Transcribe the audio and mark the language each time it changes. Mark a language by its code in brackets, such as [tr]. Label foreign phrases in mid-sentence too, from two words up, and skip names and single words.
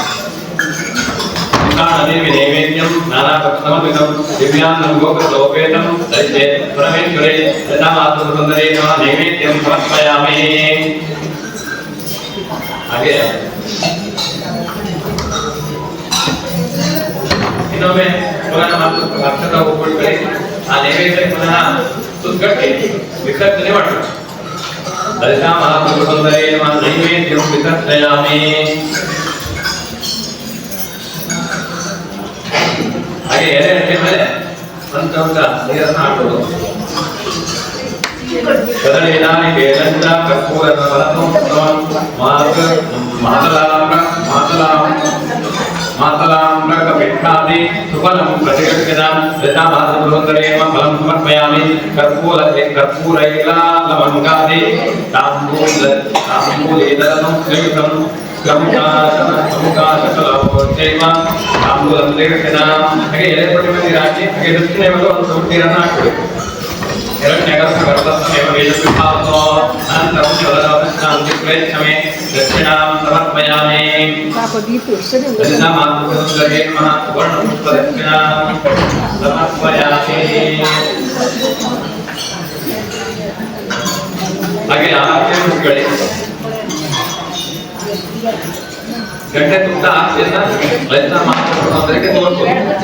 [sa] ದೇವಿ ನೈವೇದ್ಯಂ ನಾನಾ ಭಕ್ತಮದ್ವಿತಂ ದಿವ್ಯಾನ್ನಂ ಗೋಕೃತೋಪೇತಂ ದೈತ್ಯೇ ಪರಮೇಶ್ವರೇ ಲಲಿತಾ ಮಾತೃಸುಂದರೇ ನಮಃ ನೈವೇದ್ಯಂ ಸಮರ್ಪಯಾಮಿ. [kn] ಹಾಗೆ ಇನ್ನೊಮ್ಮೆ ಪುನಃ ಅಕ್ಷತ ಹೋಗ್ಬಿಟ್ರೆ ಆ ನೈವೇದ್ಯ ಪುನಃ ಸುತ್ತಗಟ್ಟಿ ವಿಸರ್ಜನೆ ಮಾಡಬೇಕು. [sa] ललिता महात्रिपुरसुंदरे नमः नैवेद्यं विसर्जयामि. [kn] ಹಾಗೆ ಎಲೆ ಮೇಲೆ ಸಂತೋಷ ನೀರನ್ನು ಹಾಕೋದು. [sa] ಕದಳಿನಾನಿ ಬೇಲಂಚ ಕರ್ಪೂರ ಮಾತಲಾಮ್ರಕ ಪಿಷ್ಟಾದಿ ಸುಫಲಂ ಪ್ರತಿಗೃಹ್ಯತಾಂ ಲಲಿತಾ ಮಾತೃಸುಂದರೇ ನಮಃ ಫಲಂ ಸಮರ್ಪಯಾಮಿ. ಕರ್ಪೂರೈಲಾಲವಂಗಾದಿ ತಾಂಬೂಲೇದರಂ ಶ್ರೀಯುತಂ ತಾಂಬೂಲಂ ಪ್ರತಿಗೃಹ್ಯತಾಂ. [kn] ಹಾಗೆ ಎಲೆ ಪಟ್ಟಿ ಮೇಲೆ ಹಾಕಿ ಹಾಗೆ ದಕ್ಷಿಣೆ ಮೇಲೆ ಒಂದು ಸ್ವಲ್ಪ ನೀರನ್ನು ಹಾಕಬೇಕು. [sa] दक्षिणां समर्पयामि. ललिता मातृसुंदरे नमः सुवर्णपुष्पदक्षिणां समर्पयामि. [kn] ಹಾಗೆ ಆರತಿ ಮುಗಿಸ್ಕೊಳ್ಳಿ. ಗಂಟೆ ತುಂಬ ಆರತಿಯನ್ನ ಲಲಿತಾ ಮಾತೃಸುಂದರಿಗೆ ತೋರಿಸ್ಬೋದು.